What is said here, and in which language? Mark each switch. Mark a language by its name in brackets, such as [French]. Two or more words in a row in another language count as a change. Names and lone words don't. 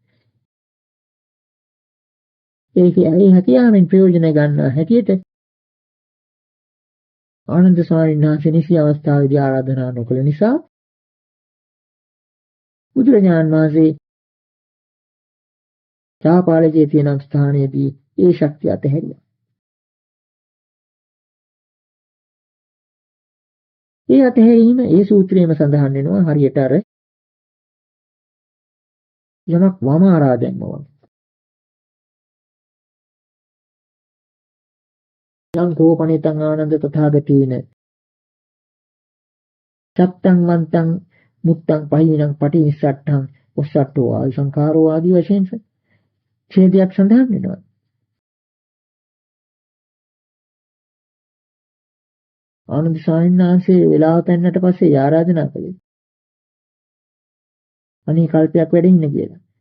[Sinhala] ඒ හැකියාවෙන් ප්‍රයෝජන ගන්න හැටියට ආනන්ද ස්වාමීන් වහන්සේ නිසි අවස්ථාවේදී ආරාධනා නොකළ නිසා බුදුරජාණන් වහන්සේ චාපාලජේ තියෙන ස්ථානයේදී ඒ ශක්තිය අතහැරියා. ඒ අතහැරීම ඒ සූත්‍රයේම සඳහන් වෙනවා හරියට අර යමක් වමාරා දැම්මවා. [Pali] යං කෝපණිතං ආනන්ද තථාගතේන සත්තං වන්තං මුත්තං පහිනං පටිනිස්සට්ඨං ඔස්සට්ඨෝ ආයු සංඛාරෝ [Sinhala] ආදී වශයෙන් ඡේදයක් සඳහන් වෙනවා. ආනන්ද ස්වාමීන් වහන්සේ වෙලාව පෙන්නට පස්සේ ආරාධනා කළේ. අනේ කල්පයක් වැඩ ඉන්න කියලා.